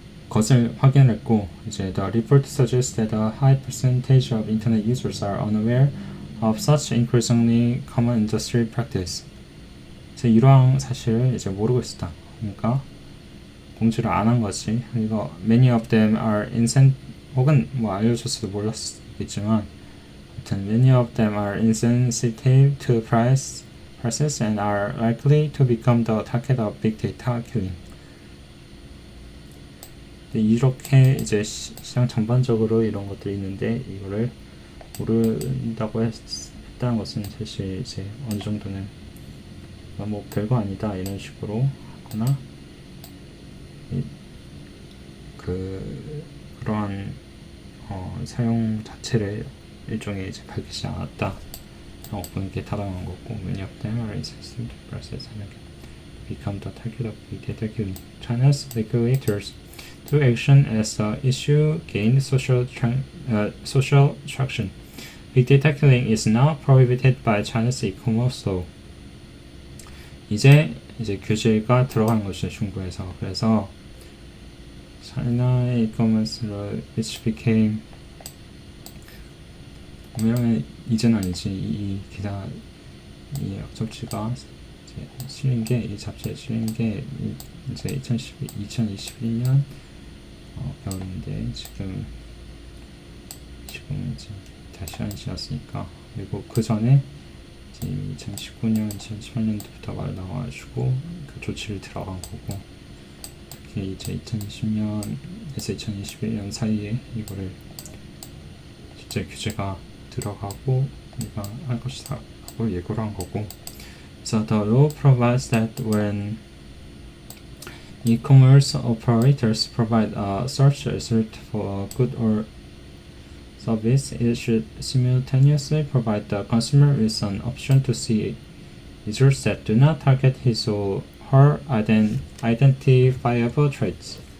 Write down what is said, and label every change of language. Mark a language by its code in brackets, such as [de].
[ko] 것을 확인했고, 이제 [en] the report suggests that a high percentage of internet users are unaware of such increasingly common industry practice. [ko] 그래서 이러한 사실을 이제 모르고 있었다. 그러니까 공지를 안 한 거지. [en] 그리고 many of them are [ko] 혹은 뭐 알려줬어도 몰랐겠지만, 아무튼 [en] many of them are insensitive to prices and are likely to become the target of big data killing. [ko] 이렇게 이제 시장 전반적으로 이런 것들이 있는데 이거를 모른다고 했다는 것은 사실 이제 어느 정도는 뭐 별거 아니다 이런 식으로 하거나 그러한 사용 자체를 일종의 이제 밝히지 않았다 라고 보는 게 타당한 거고, [en] many of them are insensitive to prices and become the target of big data killing. China's regulators took action as the issue gained social traction. Big data killing is now prohibited by China's e-commerce law. [ko] 이제 규제가 들어간 것이죠, 중국에서. 그래서 China의 [en] e-commerce law, which became, [ko] 왜냐면 이제는 아니지, 이 기사 이 접지가 실린 게, 이 잡지에 실린 게 이제 2021년 겨울인데 지금 이제 다시 한 지났으니까, 그리고 그 전에 2019년, 2018년도부터 말 나와가지고 그 조치를 들어간 거고, 특히 이제 2020년에서 2021년 사이에 이거를 실제 규제가 들어가고 우리가 할 것이라고 예고를 한 거고. [en] So the law provides that when e-commerce operators provide a search result for a good or service, it should simultaneously provide the consumer with an option to see results that do not target his or her identifiable traits.